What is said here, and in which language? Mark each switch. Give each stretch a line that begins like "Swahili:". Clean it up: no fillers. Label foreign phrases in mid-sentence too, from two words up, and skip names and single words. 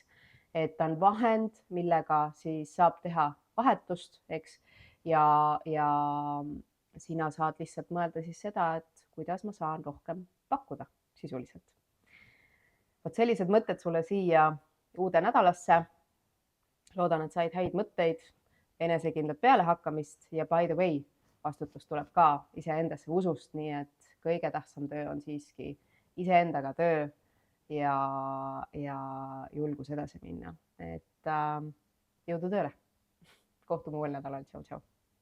Estonian: Et ta on vahend, millega siis saab teha vahetust, eks, ja sina saad lihtsalt mõelda siis seda, et kuidas ma saan rohkem pakkuda sisuliselt. Vot sellised mõtted sulle siia uude nädalasse. Loodan, et said häid mõtteid, enesekindlat pealehakkamist ja
English: by the way,
Estonian: vastutus tuleb ka iseendasse usust, nii et kõige tähtsam töö on siiski iseendaga töö ja julgus edasi minna. Et jõudu tööle! Kohtume uuel nädalal. Tšau, tšau!